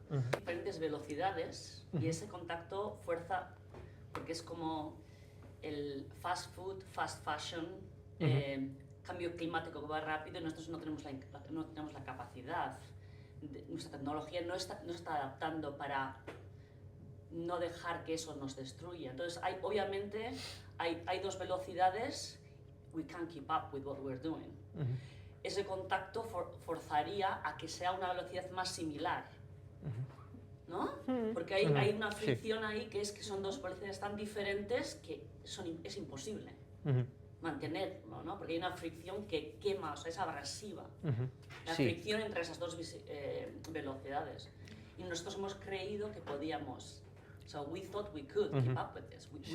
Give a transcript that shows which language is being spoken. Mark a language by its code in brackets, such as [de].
[es] Diferentes velocidades y ese contacto fuerza, porque es como el fast food, fast fashion, cambio climático que va rápido y nosotros no tenemos la capacidad, nuestra tecnología no está adaptando para no dejar que eso nos destruya. Entonces, obviamente, hay dos velocidades, [en] we can't keep up with what we're doing. [es] Ese contacto forzaría a que sea una velocidad más similar, ¿no? Porque hay una fricción ahí que son dos velocidades tan diferentes que es imposible mantenerlo, ¿no? Porque hay una fricción que quema, o sea, es abrasiva. La fricción entre esas dos velocidades. Y nosotros hemos creído que podíamos. [en] So we thought we could keep up with this.